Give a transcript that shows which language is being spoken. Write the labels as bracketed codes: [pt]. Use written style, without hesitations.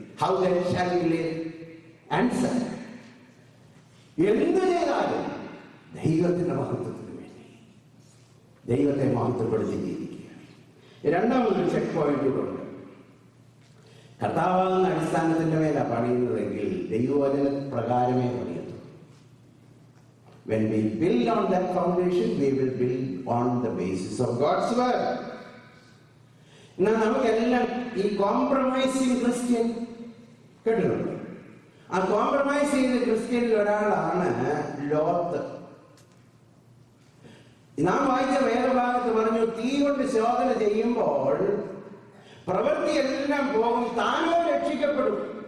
[en] How then shall we live? Answer, [ml] എന്ത് ചെയ്താലും ദൈവത്തിന്റെ മഹത്വത്തിന് വേണ്ടി, ദൈവത്തെ മഹത്വപ്പെടുത്തി ജീവിക്കുക. രണ്ടാമതൊരു ചെക്ക് പോയിന്റ് കൂടെ ഉണ്ട്. കർത്താവാകുന്ന അടിസ്ഥാനത്തിന്റെ മേലാണ് പണിയുന്നതെങ്കിൽ ദൈവവചന പ്രകാരമേ പണിയത്തു. [en] When we build on that foundation, we will build on the basis of God's word. [ml] എന്നാൽ നമുക്കെല്ലാം ഈ കോംപ്രമൈസിങ് ക്രിസ്ത്യൻ കേട്ടിട്ടുണ്ട്. ആ കോംപ്രമൈസ് ചെയ്ത ക്രിസ്ത്യനിൽ ഒരാളാണ് ലോത്ത്. നാം വായിച്ച വേദഭാഗത്ത് പറഞ്ഞു, തീ കൊണ്ട് ശോധന ചെയ്യുമ്പോൾ പ്രവൃത്തിയെല്ലാം പോകും, താനോ രക്ഷിക്കപ്പെടും.